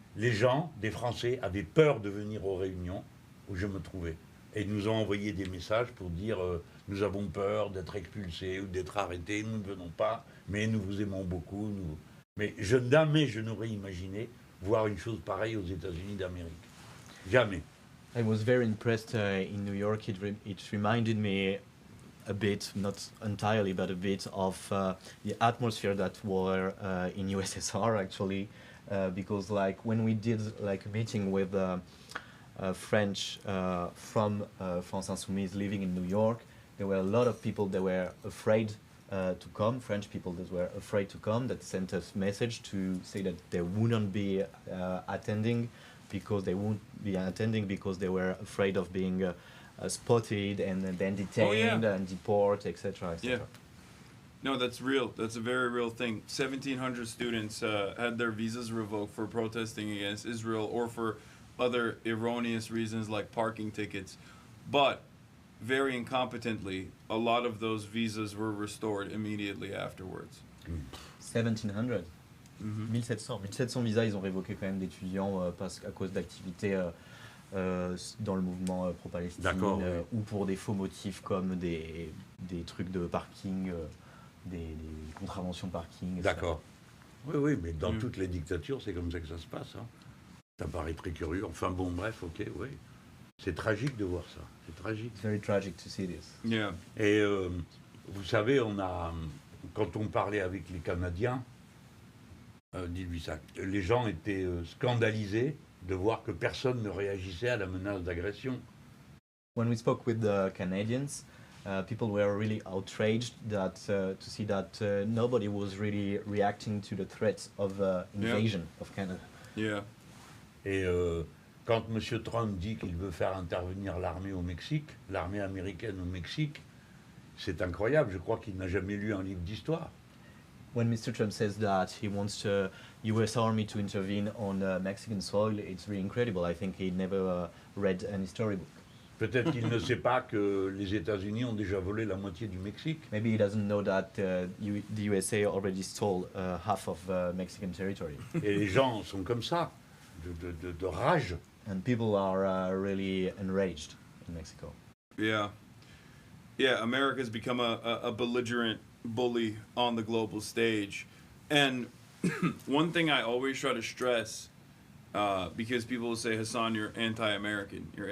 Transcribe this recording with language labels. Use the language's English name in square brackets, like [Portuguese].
[French] Les gens, des Français, avaient peur de venir aux réunions où je me trouvais. Et ils nous ont envoyé des messages pour dire nous avons peur d'être expulsés ou d'être arrêtés, nous ne venons pas, mais nous vous aimons beaucoup. Mais jamais je n'aurais imaginé voir une chose pareille aux États-Unis d'Amérique. Jamais. [English] I was very impressed in New York. It reminded me a bit, not entirely, but a bit of the atmosphere that were in USSR actually, because like when we did like a meeting with French from France Insoumise living in New York, there were a lot of people that were afraid to come, French people that were afraid to come, that sent us message to say that they wouldn't be attending because they were afraid of being spotted and then detained and deported, etc. Yeah. No, that's real. That's a very real thing. 1,700 students had their visas revoked for protesting against Israel or for other erroneous reasons like parking tickets. But very incompetently, a lot of those visas were restored immediately afterwards. 1,700. [French] 1700 visas, ils ont révoqué quand même d'étudiants à cause d'activités dans le mouvement pro-Palestine ou pour des faux motifs comme des trucs de parking, des contraventions parking. D'accord. Oui, mais dans toutes les dictatures, c'est comme ça que ça se passe. Hein. Ça paraît très curieux. Enfin bon, bref, ok, oui. C'est tragique de voir ça. C'est tragique. [English] It's very tragic to see this. Yeah. [French] Et vous savez, quand on parlait avec les Canadiens, dis-lui ça, les gens étaient scandalisés de voir que personne ne réagissait à la menace d'agression. [English] When we spoke with the Canadians, people were really outraged to see that nobody was really reacting to the threats of invasion of Canada. Yeah. [French] Et quand M. Trump dit qu'il veut faire intervenir l'armée au Mexique, l'armée américaine au Mexique, c'est incroyable. Je crois qu'il n'a jamais lu un livre d'histoire. [English] When Mr. Trump says that he wants the U.S. Army to intervene on Mexican soil, it's really incredible. I think he never read an history book. [French] Peut-être qu'il ne sait pas que les États-Unis ont déjà volé la moitié du Mexique. [English] Maybe he doesn't know that the USA already stole half of Mexican territory. [French] Et les gens sont comme ça, de rage. [English] And people are really enraged in Mexico. Yeah. Yeah, America's become a belligerent bully on the global stage. And one thing I always try to stress, because people will say, Hasan, you're anti-American.